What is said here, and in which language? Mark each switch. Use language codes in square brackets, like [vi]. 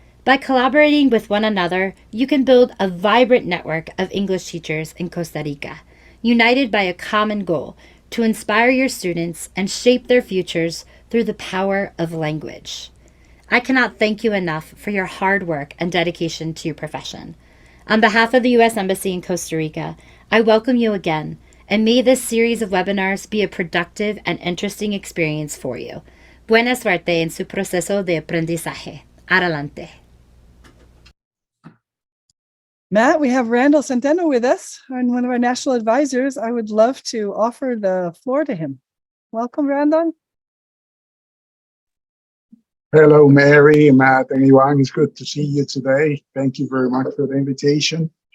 [en] By collaborating with one another, you can build a vibrant network of English teachers in Costa Rica, united by a common goal to inspire your students and shape their futures through the power of language. I cannot thank you enough for your hard work and dedication to your profession. On behalf of the U.S. Embassy in Costa Rica, I welcome you again, and may this series of webinars be a productive and interesting experience for you. [es] Buena suerte en su proceso de aprendizaje. Adelante. [en] Matt, we have Randall Centeno with us, and one of our national advisors. I would love to offer the floor to him. Welcome, Randall. Hello, Mary, Matt, and Ivan. It's good to see you today. Thank you very much for the invitation.